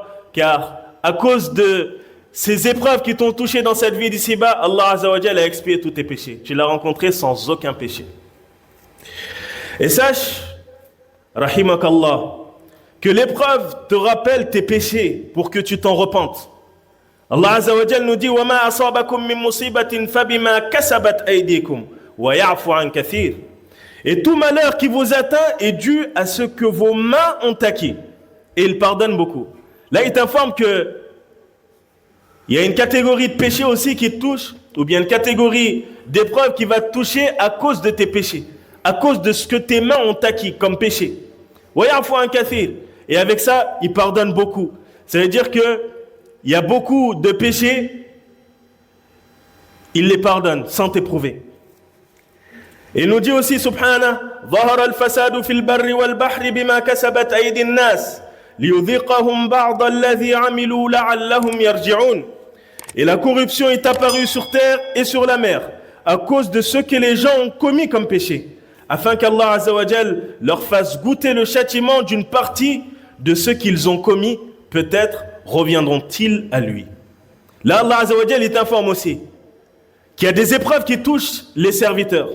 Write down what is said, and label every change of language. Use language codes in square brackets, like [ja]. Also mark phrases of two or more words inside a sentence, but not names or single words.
[fr] Car à cause de ces épreuves qui t'ont touché dans cette vie d'ici-bas, [ar] الله عز وجل [fr] a expié tous tes péchés. Tu l'as rencontré sans aucun péché. Et sache, rahimakallah, que l'épreuve te rappelle tes péchés pour que tu t'en repentes. [ar] الله عز وجل [fr] nous dit [ar] وما أصابكم من مصيبة فبما كسبت أيديكم ويعفو عن كثير. [fr] Et tout malheur qui vous atteint est dû à ce que vos mains ont acquis. Et il pardonne beaucoup. Là, il t'informe que il y a une catégorie de péchés aussi qui te touche, ou bien une catégorie d'épreuves qui va te toucher à cause de tes péchés, à cause de ce que tes mains ont acquis comme péché. Et avec ça, il pardonne beaucoup. Ça veut dire que il y a beaucoup de péchés, il les pardonne sans t'éprouver. Et il nous dit aussi, [ar] subhanah, ظهر الفساد في البر والبحر بما كسبت أيدي الناس ليذيقهم بعض الذي عملوا لعلهم يرجعون. [fr] Et la corruption est apparue sur terre et sur la mer à cause de ce que les gens ont commis comme péché, afin qu' [ar] الله عز وجل [fr] leur fasse goûter le châtiment d'une partie de ce qu'ils ont commis. Peut-être reviendront-ils à lui. Là, [ar] الله عز وجل [fr] il t'informe aussi qu'il y a des épreuves qui touchent les serviteurs.